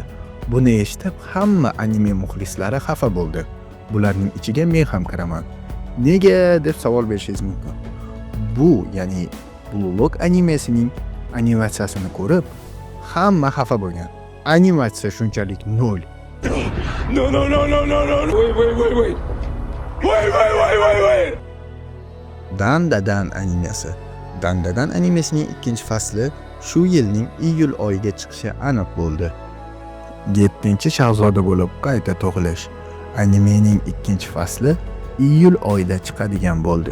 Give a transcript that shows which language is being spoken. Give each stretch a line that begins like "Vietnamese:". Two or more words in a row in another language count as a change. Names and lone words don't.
Uzbek: Buni eshitib hamma anime muxlislari xafa bo'ldi. Bularning ichiga men ham kiraman. Nega deb savol berishingiz mumkin. Bu, ya'ni Blue Lock animesining animatsiyasini ko'rib hamma xafa bo'lgan. Animatsiya shunchalik nol.
English: No. Wait. Wait.
Uzbek: Dandadan animesi. Dandadan animesining 2-fasli shu yilning iyul oyiga chiqishi aniq bo'ldi. 7-shahzoda bo'lib qayta tug'ilish. Animening 2-fasli iyul oyida chiqadigan bo'ldi.